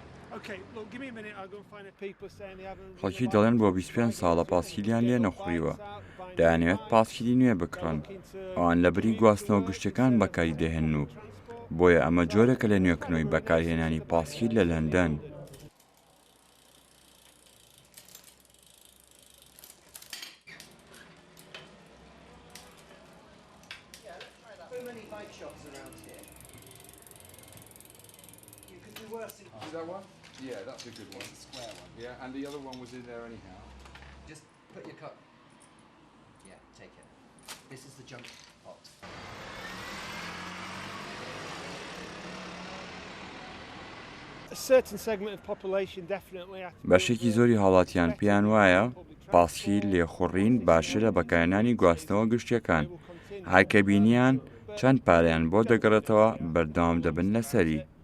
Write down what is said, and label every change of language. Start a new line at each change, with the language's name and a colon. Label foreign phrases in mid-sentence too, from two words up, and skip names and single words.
Central Kurdish: خەڵکی دەڵێن بۆ 25 ساڵە پاسکیلیان لێ نەخوڕیوە، دەیانەوێت پاسکیلی نوێ بکڕن. ئەوان لە بری گواستنەوە گشتەکان بەکاری دەهێن و بۆیە ئەمە جۆرێکە لە نوێکردنەوەی بەکارهێنانی پاسکیل لە لەندەن.
English: Is that one? Yeah, that's a good one. It's a square one. Yeah, and the other one was in there anyhow. Just put your cup. Yeah, take it. This is the junk pot.
Central Kurdish: بەشێکی زۆری هاوڵاتیان پێیان وایە پاسکیل لێخوڕین باشە لە بەکارهێنانی گواستنەوە گشتیەکان. هەرکە بینیان چەند پارەیان بۆ دەگەڕێتەوە بەردەوام دەبن لەسەری.